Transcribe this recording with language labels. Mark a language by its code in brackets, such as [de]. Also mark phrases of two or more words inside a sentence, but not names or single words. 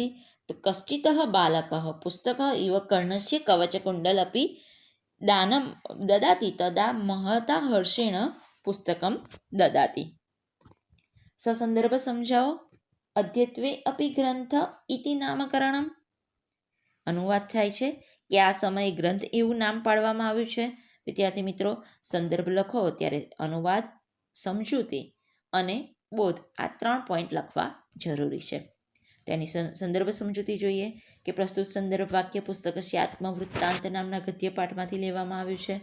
[sa] तो कश्चितः बालकः पुस्तकः इव कर्णस्य कवचकुण्डलपि दानं ददाति. तदा महता हर्षेण पुस्तकं ददाति. [hi] ससंदर्भ समझाओ. [sa] अद्यत्वे अपि ग्रंथ इति नामकरणम. [gu] અનુવાદ થાય છે કે આ સમયે ગ્રંથ એવું નામ પાડવામાં આવ્યું છે. વિદ્યાર્થી મિત્રો, સંદર્ભ લખો ત્યારે અનુવાદ, સમજૂતી અને બોધ આ 3 પોઈન્ટ લખવા જરૂરી છે. તેની સંદર્ભ સમજૂતી જોઈએ કે પ્રસ્તુત સંદર્ભ વાક્ય પુસ્તકસ્ય આત્મવૃત્તાંત નામના ગદ્યપાઠમાંથી લેવામાં આવ્યું છે.